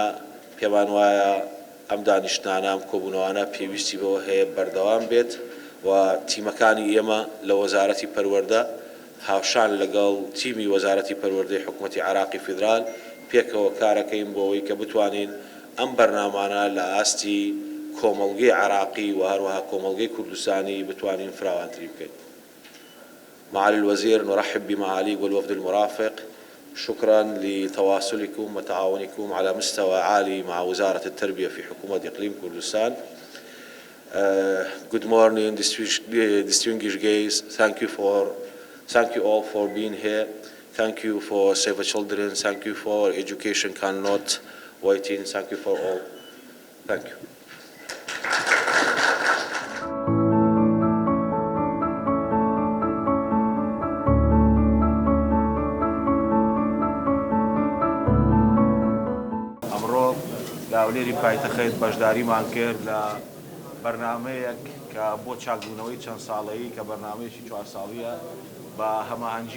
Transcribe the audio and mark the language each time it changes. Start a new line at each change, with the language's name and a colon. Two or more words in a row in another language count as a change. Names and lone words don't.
Central Kurdish: پێمان وایە ئەم دانیشتانە ئەم کۆبوونەوانە پێویستی بەوە هەیە بەردەوام بێت و تیمەکانی ئێمە لە وەزارەتی پەروەردە هاوشان لەگەڵ تیمی وەزارەتی پەروەردەی حکومەتی عێراقی فیدرال پێکەوە کارەکەین بۆ ئەوەی کە بتوانین ئەم بەرنامانە لە ئاستی کۆمەڵگەی عێراقی و هەروەها کۆمەڵگەی کوردستانی بتوانین فراوانتری بکەین.
Arabic: معالي الوزير نرحب بمعاليك والوفد المرافق. شكرا لتواصلكم وتعاونكم على مستوى عالي مع وزارة التربية في حكومة إقليم كردستان.
English: Good morning, distinguished guests. Thank you all for being here. Thank you for Save the Children. Thank you for Education Cannot Waiting. Thank you for all. Thank you.
Central Kurdish: ئەمڕۆ لە هەولێری پایتەخت بەشداریمان کرد لە بەرنامەیەک کە بۆ چاکبوونەوەی چەند ساڵەیی کە بەرنامەیەکی 4 ساڵیە بە هەماهەنگی